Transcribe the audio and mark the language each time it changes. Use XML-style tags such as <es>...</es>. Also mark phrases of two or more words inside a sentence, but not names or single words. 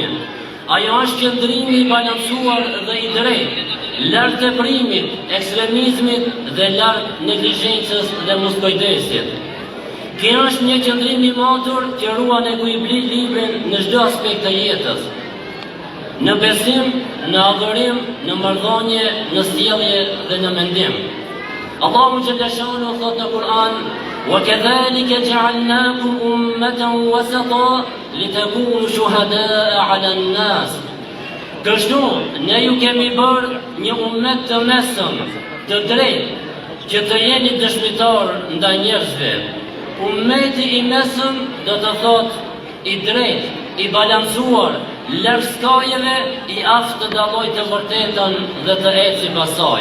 <sq>Ajo është qëndrimi I balancuar dhe I drejtë, larg teprimit, ekstremizmit dhe larg neglizhencës dhe moskujdesit. Kjo është një qëndrim I matur që ruan ekuilibrin në çdo aspekt të jetës, në besim, në adhurim, në marrëdhënie, në sjellje dhe në mendim. Allahu</sq> <ar>جل شأنه</ar> <sq>thot në Kur'an:</sq> <ar>وَكَذَلِكَ جَعَلْنَاكُمْ أُمَّةً وَسَطًا لِتَكُونُوا شُهَدَاءَ عَلَى النَّاسِ.</ar> <sq>Kështu ne ju kemi bërë një ummet të mesëm, të drejtë, që të jeni dëshmitar ndaj njerëzve. Ummeti I mesëm do të thotë I drejtë, I balancuar, larg skajeve, I aftë të dallojë të vërtetën dhe të ecë pas saj.</sq>